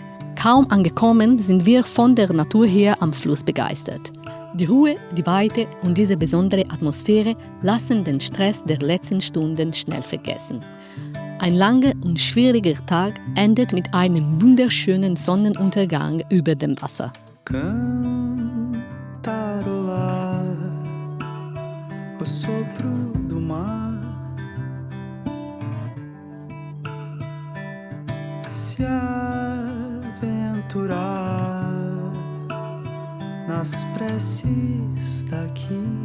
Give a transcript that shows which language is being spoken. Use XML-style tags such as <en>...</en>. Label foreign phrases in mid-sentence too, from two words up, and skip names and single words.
<de>Kaum angekommen sind wir von der Natur her am Fluss begeistert. Die Ruhe, die Weite und diese besondere Atmosphäre lassen den Stress der letzten Stunden schnell vergessen. Ein langer und schwieriger Tag endet mit einem wunderschönen Sonnenuntergang über dem Wasser.</de> <pt>Cantarolar o sopro do mar, se aventurar nas preces daqui.</pt>